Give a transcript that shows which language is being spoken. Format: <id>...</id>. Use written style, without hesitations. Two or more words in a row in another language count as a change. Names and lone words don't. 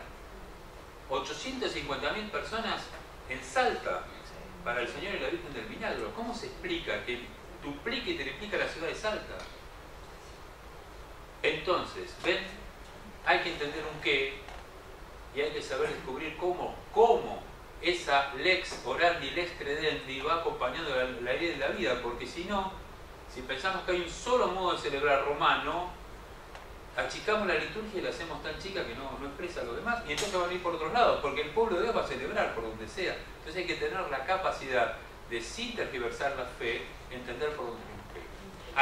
<es>850.000 personas en Salta para el Señor y la Virgen del Milagro. ¿Cómo se explica que duplica y triplica la ciudad de Salta? Entonces, ven, hay que entender un qué y hay que saber descubrir cómo esa</es> <la>lex orandi, lex credendi</la> <es>va acompañando la idea de la vida, porque si no, si pensamos que hay un solo modo de celebrar romano, achicamos la liturgia y la hacemos tan chica que no expresa lo demás, y entonces van a ir por otros lados, porque el pueblo de Dios va a celebrar por donde sea. Entonces hay que tener la capacidad de, sin tergiversar la fe, entender por dónde tenemos que ir.</es>